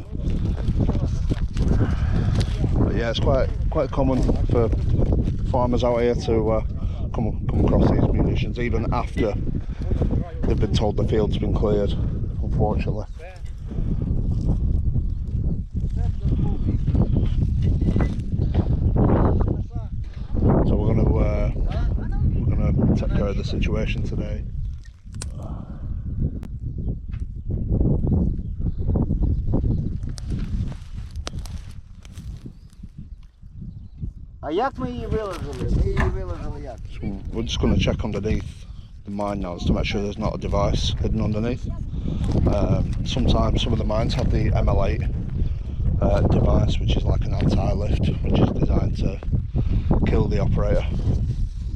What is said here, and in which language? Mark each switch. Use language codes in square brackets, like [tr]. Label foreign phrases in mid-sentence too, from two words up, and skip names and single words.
[en] But yeah, it's quite common for farmers out here to come across these munitions, even after they've been told the field's been cleared, unfortunately. So we're gonna take care of the situation today. [uk] А як ми її виложили? Ми її виложили як? [en] So we're just going to check underneath the mine now to make sure there's not a device hidden underneath. Sometimes some of the mines have the ML8 device, which is like an anti-lift, which is designed to kill the operator.